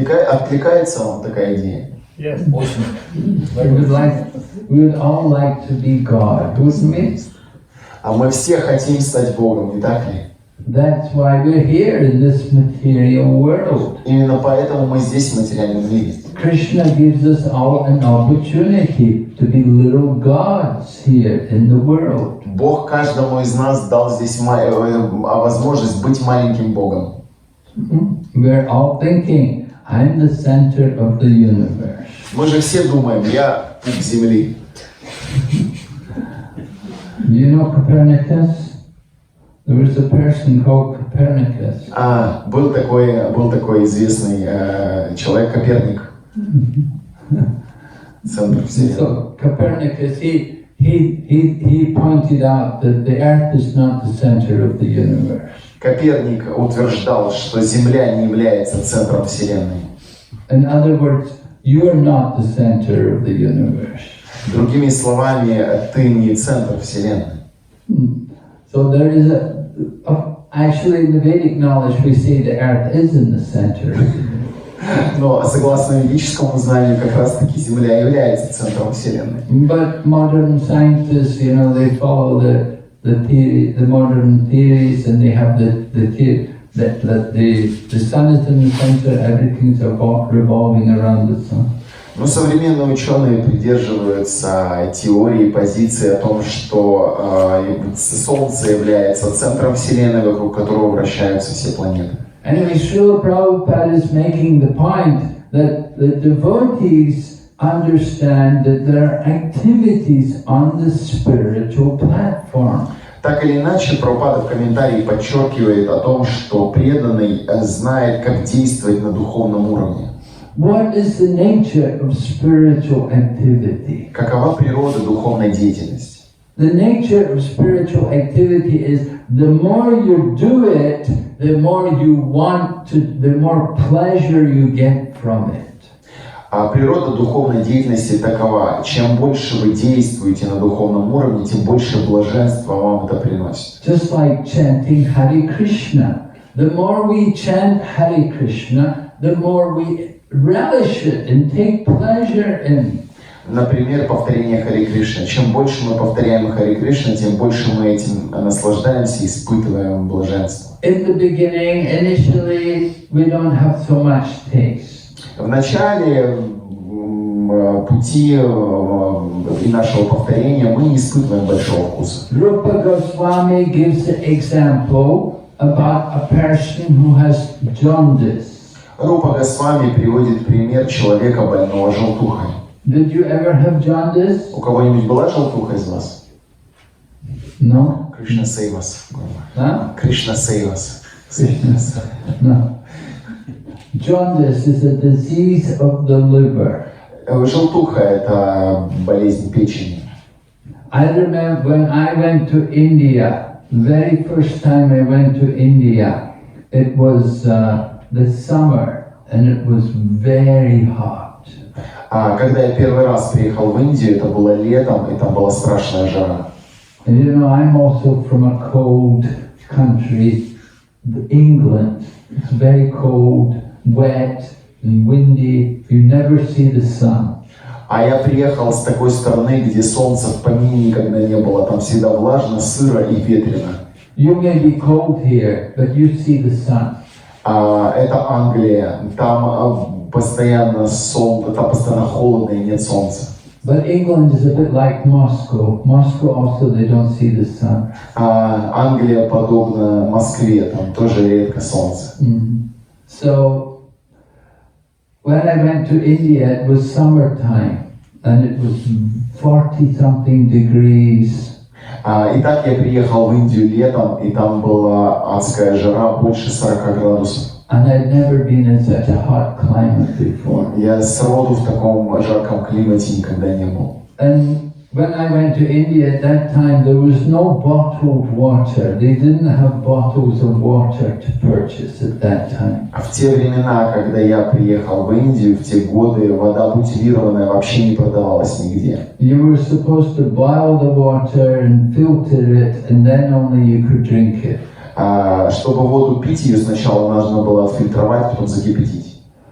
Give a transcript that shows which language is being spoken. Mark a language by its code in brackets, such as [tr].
[ru] Откликается вам такая идея? [en] Yes. We would all like to be God, wouldn't we? [ru] А мы все хотим стать Богом, не так ли? [en] That's why we're here in this material world. [ru] Именно поэтому мы здесь, в материальном мире. [en] Krishna gives us all an opportunity to be little gods here in the world. [ru] Бог каждому из нас дал здесь возможность быть маленьким Богом. [en] We're all thinking, I'm the center of the universe. [ru] Мы же все думаем, я пуп Земли. [en] Do you know Copernicus? There was a person called Copernicus. [ru] Был такой известный человек Коперник. Центр Вселенной. [en] So Copernicus, he pointed out that the Earth is not the center of the universe. [ru] Коперник утверждал, что Земля не является центром Вселенной. [en] In other words, you are not the center of the universe. [ru] Другими словами, ты не центр Вселенной. [en] So there is actually in the Vedic knowledge we say the Earth is in the center. [ru] Но согласно ведическому знанию, как раз-таки Земля является центром Вселенной. [en] But modern scientists, you know, they follow the modern theories, and they have the theory that the sun is in the center, everything's revolving around the sun. [ru] Но современные ученые придерживаются теории, позиции о том, что Солнце является центром Вселенной, вокруг которого вращаются все планеты. [en] Anyway, Srila Prabhupada is making the point that the devotees understand that there are activities on the spiritual platform. [ru] Так или иначе, Прабхупада в комментарии подчеркивает о том, что преданный знает, как действовать на духовном уровне. [en] What is the nature of spiritual activity? [ru] Какова природа духовной деятельности? [en] The nature of spiritual activity is the more you do it, the more you want to, the more pleasure you get from it. [ru] А природа духовной деятельности такова: чем больше вы действуете на духовном уровне, тем больше блаженства вам это приносит. [en] Just like chanting Hare Krishna. The more we chant Hare Krishna, the more we relish it and take pleasure in it. [ru] Например, повторение Харе Кришны. Чем больше мы повторяем Харе Кришна, тем больше мы этим наслаждаемся и испытываем блаженство. [en] In the beginning, initially, we don't have so much taste. [ru] В начале пути и нашего повторения мы не испытываем большого вкуса. [en] Rupa Goswami gives an example about a person who has jaundice. [ru] Рупа Госвами приводит пример человека, больного желтухой. [en] Did you ever have jaundice? [ru] У кого-нибудь была желтуха из вас? [en] No? Кришна save us. Huh? Кришна save us. No. Jaundice is a disease of the liver. [ru] Желтуха – это болезнь печени. [en] I remember when I went to India, very first time I went to India, it was the summer and it was very hot. [ru] А когда я первый раз приехал в Индию, это было летом, и там была страшная жара. [en] And you know, I'm also from a cold country, England. It's very cold, wet and windy. You never see the sun. [ru] А я приехал с такой страны, где солнца в помине никогда не было. Там всегда влажно, сыро и ветрено. [en] You may be cold here, but you see the sun. [ru] Это Англия. Там постоянно солнце, там постоянно холодно и нет солнца. [en] But England is a bit like Moscow. Moscow also they don't see the sun. [ru] Англия подобна Москве, там тоже редко солнце. [en] So when I went to India, it was summertime, and it was 40-something degrees. [ru] Итак, я приехал в Индию летом, и там была адская жара, больше 40 градусов. [en] And I'd never been in such a hot climate before. [ru] Я сроду в таком жарком климате никогда не был. [en] And when I went to India at that time, there was no bottled water. They didn't have bottles of water to purchase at that time. [ru] В те времена, когда я приехал в Индию, в те годы вода бутилированная вообще не продавалась нигде. [en] You were supposed to boil the water and filter it, and then only you could drink it. [ru] Чтобы воду пить, ее сначала нужно было отфильтровать, потом закипятить.